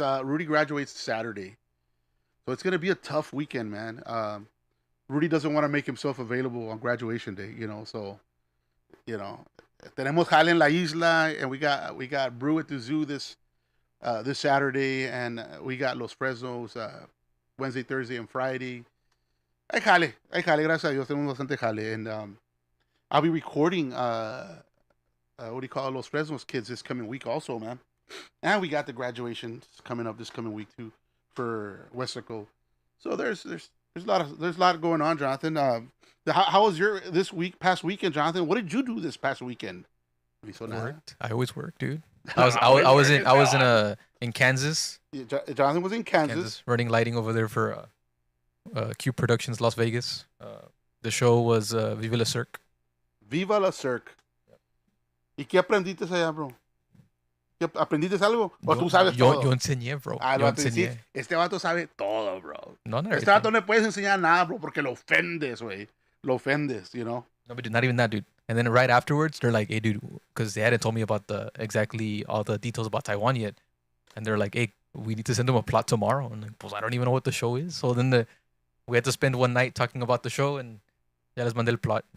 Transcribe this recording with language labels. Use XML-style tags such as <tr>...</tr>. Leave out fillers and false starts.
<en>Rudy graduates Saturday. So it's going to be a tough weekend, man. Rudy doesn't want to make himself available on graduation day, you know. So, you know,</en> <es>tenemos jale en la isla,</es> <en>and we got Brew at the Zoo this Saturday, and we got Los Fresnos Wednesday, Thursday, and Friday.</en> <es>Hay jale, gracias a Dios, tenemos bastante jale.</es> <en>And I'll be recording, what do you call it, Los Fresnos kids this coming week also, man. And we got the graduations coming up this coming week, too, for Westaco. So there's a lot going on, Jonathan. How was your past weekend, Jonathan? What did you do this past weekend? Worked. I always work, dude. I was in Kansas. Jonathan was in Kansas, running lighting over there for Q Productions Las Vegas. The show was Viva la Cirque. Viva la Cirque.</en> <es>¿Y qué aprendiste allá, bro? ¿Aprendiste algo? ¿O tú sabes todo? Yo enseñé, bro. Yo enseñé. Este vato sabe todo, bro. No, este vato no le puedes enseñar nada, bro, porque lo ofendes, güey. Lo ofendes,</es> <en>you know? No, but not even that, dude. And then right afterwards, they're like, hey, dude, because they hadn't told me about exactly all the details about Taiwan yet. and they're like, "Hey, we need to send them a plot tomorrow." And like, pues, I don't even know what the show is. So then we had to spend one night talking about the show, and</en> <es>ya les mandé el plot.</es>